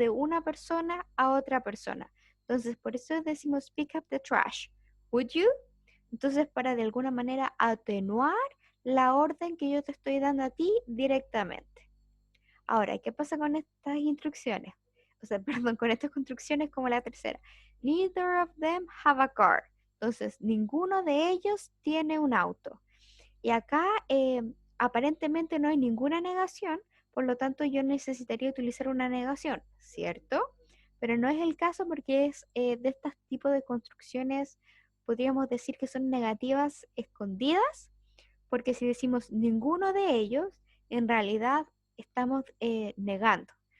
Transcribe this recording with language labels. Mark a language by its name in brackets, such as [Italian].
[Spanish] De una persona a otra persona. Entonces, por eso decimos [English] pick up the trash. Would you? [Spanish] Entonces, para de alguna manera atenuar la orden que yo te estoy dando a ti directamente. Ahora, ¿qué pasa con estas instrucciones? O sea, perdón, con estas construcciones como la tercera. [English] Neither of them have a car. [Spanish] Entonces, ninguno de ellos tiene un auto. Y acá aparentemente no hay ninguna negación, por lo tanto yo necesitaría utilizar una negación, ¿cierto? Pero no es el caso porque es de este tipo de construcciones, podríamos decir que son negativas escondidas, porque si decimos ninguno de ellos, en realidad estamos negando.